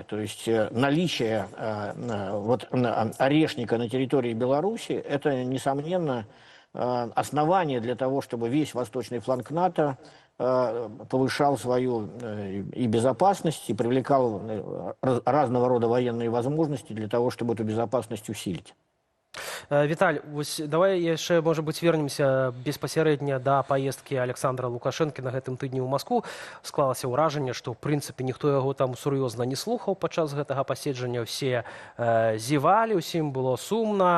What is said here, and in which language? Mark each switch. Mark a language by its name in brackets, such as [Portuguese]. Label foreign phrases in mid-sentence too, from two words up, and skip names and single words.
[Russian] То есть наличие вот орешника на территории Беларуси – это, несомненно, основание для того, чтобы весь восточный фланг НАТО повышал свою и безопасность, и привлекал разного рода военные возможности для того, чтобы эту безопасность усилить. [Belarusian] Віталь, вось давай яшчэ, можа быць, вернемся беспасярэдня да паездкі Александра Лукашэнкі на гэтым тыдні ў Маскву. Склалася ўражанне, што, ў прынцыпе, ніхто яго там сур'ёзна не слухаў падчас гэтага паседжання. Усе зевалі, усім было сумна.